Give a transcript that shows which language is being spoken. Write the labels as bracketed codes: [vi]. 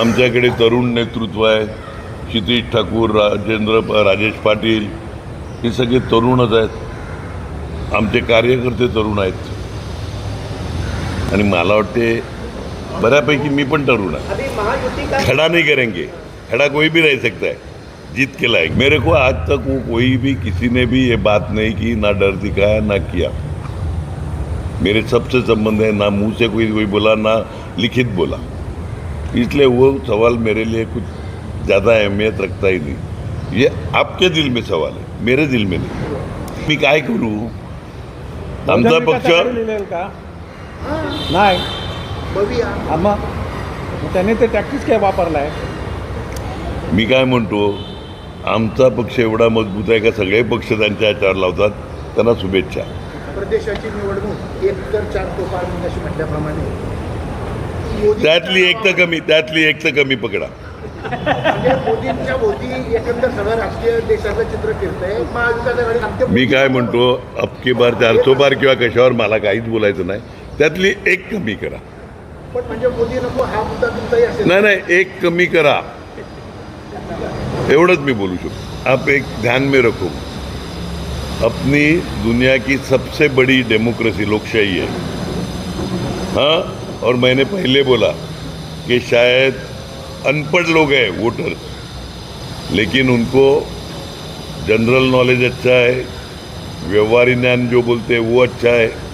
[mr] आमच्याकडे तरुण नेतृत्व आहे, क्षितिज ठाकूर, राजेश पाटील, हे सगळे तरुणच आहेत, आमचे कार्यकर्ते तरुण आहेत आणि मला वाटते बऱ्यापैकी मी पण तरुण आहे। [hi] खड़ा नहीं करेंगे, खड़ा कोई भी रह सकता है, जीत के लायक। मेरे को आज तक वो कोई भी किसी ने भी ये बात नहीं की, ना डर दिखाया ना किया। मेरे सबसे संबंध है, ना मुंह से कोई बोला ना लिखित बोला, इसलिए वो सवाल मेरे लिए कुछ ज़्यादा अहमियत रखता ही नहीं। ये आपके दिल में सवाल है, मेरे दिल में नहीं। [mr] मी काय करू, आमचा पक्ष का नाही, मग त्याने ते टॅक्टिक्स काय वापरलाय। मी काय म्हणतो, आमचा पक्ष एवढा मजबूत आहे का सगळे पक्ष त्यांच्या याच्यावर लावतात, त्यांना शुभेच्छा। प्रदेशाची निवडणूक 1 तर 4 तोफा अशी म्हटल्याप्रमाणे त्यातली एक तर कमी पकडा। म्हणजे मोदींच्या भोवती एकंदर सगळं राष्ट्रीय देशाचं चित्र फिरतंय। महाविकास आघाडी मी काय म्हणतो, [hi] अबकी बार 400 बार [mr] किंवा कशावर मला काहीच बोलायचं नाही, त्यातली एक कमी करा। पण म्हणजे मोदी नको हा मुद्दा तुमचाही असेल। नहीं एक कमी करा, एवढंच मी बोलू शकतो। [hi] आप एक ध्यान में रखो, अपनी दुनिया की सबसे बड़ी डेमोक्रेसी लोकशाही है, हाँ। और मैंने पहले बोला कि शायद अनपढ़ लोग हैं वोटर्स, लेकिन उनको जनरल नॉलेज अच्छा है, व्यवहारिक ज्ञान जो बोलते हैं वो अच्छा है।